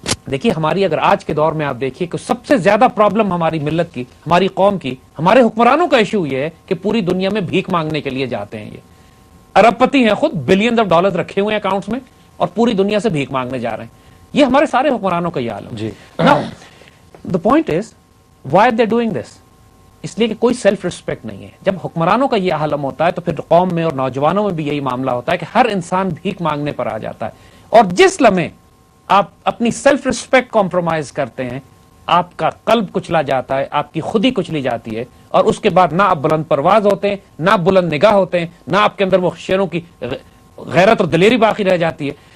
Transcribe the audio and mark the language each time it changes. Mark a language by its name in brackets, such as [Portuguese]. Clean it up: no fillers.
[Urdu] دیکھیے ہماری اگر آج کے دور میں آپ دیکھیے کہ سب سے زیادہ پرابلم ہماری ملت کی, ہماری قوم کی, ہمارے حکمرانوں کا ایشو یہ ہے کہ پوری دنیا میں بھیک مانگنے کے لیے جاتے ہیں. یہ ارب پتی ہیں خود, بلینز آف ڈالرز رکھے ہوئے ہیں اکاؤنٹس میں, اور پوری دنیا سے بھیک مانگنے جا رہے ہیں. یہ ہمارے سارے حکمرانوں کا یہ حال ہے. [English] Now, the point is, why are they doing this? [Urdu] اس لیے کہ کوئی سیلف ریسپیکٹ نہیں ہے. جب حکمرانوں کا یہ عالم ہوتا ہے تو پھر قوم میں اور نوجوانوں میں بھی یہی معاملہ ہوتا ہے کہ ہر انسان بھیک مانگنے پر آ جاتا ہے. اور جس لمحے آپ اپنی سیلف ریسپیکٹ کمپرومائز کرتے ہیں آپ کا قلب کچلا جاتا ہے, آپ کی خودی کچلی جاتی ہے, اور اس کے بعد نہ آپ بلند پرواز ہوتے ہیں, نہ آپ بلند نگاہ ہوتے ہیں, نہ آپ کے اندر وہ شیروں کی غیرت اور دلیری باقی رہ جاتی ہے.